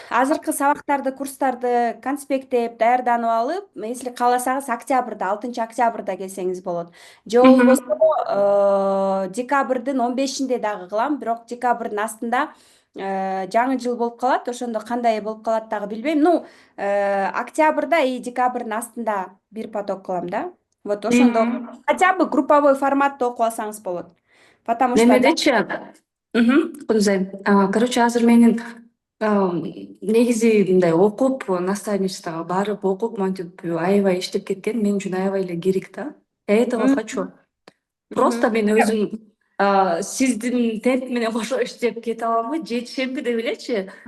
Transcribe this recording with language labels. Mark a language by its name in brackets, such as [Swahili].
[Kyrgyz] Азыркы сабактарды, курстарды конспекттеп, даярданып алып, если кааласаңыз октябрда, 6 октябрда келсеңиз болот. Же болбосо декабрдын 15-инде дагы кылам, бирок декабрдын астында жаңы жыл болуп калат. Ошондо кандай болуп калат дагы билбейм. Октябрда и декабрдын астында бир поток кылам да. Вот ошондо [Russian] хотя бы групповой [Kyrgyz] форматта окуп алсаңыз болот. [Russian] Потому что [Kyrgyz] Немедечи? Кунузай. Короче, азыр менин негизи мындай окуп, наставничествого барып окуп, монтип аябай иштеп кеткен мен үчүн аябай эле керек да. [Russian] Я этого Мгм. хочу. [Kyrgyz] Просто мен өзүм сиздин темп менен кошо иштеп кете аламбы, жетишемби деп элечи.